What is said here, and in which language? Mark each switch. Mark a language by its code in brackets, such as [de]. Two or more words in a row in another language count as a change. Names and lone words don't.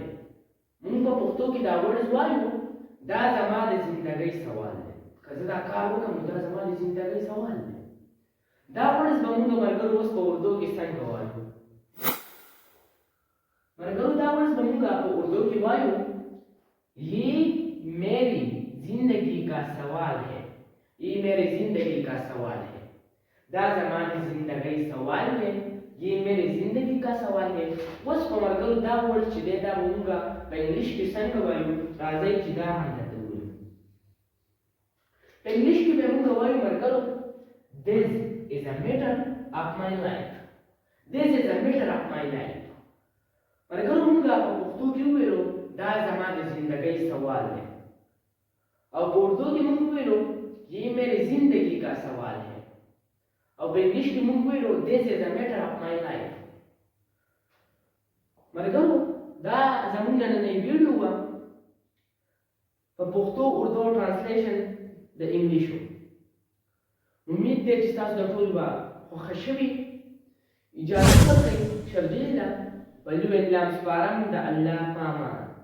[ps] موږ په پښتو کې دا ورډ وایو دا زما د زندګۍ سوال دی. که زه دا کار وکړم نو دا زما د زندګۍ سوال دی. دا ورډ به موږ مرګرو اوس په اردو کې څنګه وایو؟ مرګرو دا ورډ به موږ په اردو کې وایو [ur] یہ میری زندگی کا سوال ہے. یہ میری زندگی کا سوال ہے. [ps] دا زما د زندګۍ سوال دی. [ur] یہ میری زندگی کا سوال ہے. [ps] اوس په مرګرو دا ورډ چې دی دا به موږ په انګلیش کې څنګه وایو؟ راځئ چې دا هم درته ووایو. په انګلیش کې به موږ وایو مرګرو [en] This is a matter of my life. This is a matter of my life. [ps] مرګرو موږ په پښتو کې وویلو دا زما د زندګۍ سوال دی. او په اردو کې موږ وویلو [ur] یہ میری زندگی کا سوال ہے. [ps] او په انګلیش کې موږ وویلو [en] This is a matter of my life. [ps] مرګرو دا زموږ نننۍ ویډیو وه په پښتو اردو ټرانسلیشن د انګلیشو. امید دی چې تاسو د ټول به خوښه شوي. اجازه ورکړئ شرجیل ته په لوی اسلام سپارم د الله په امان.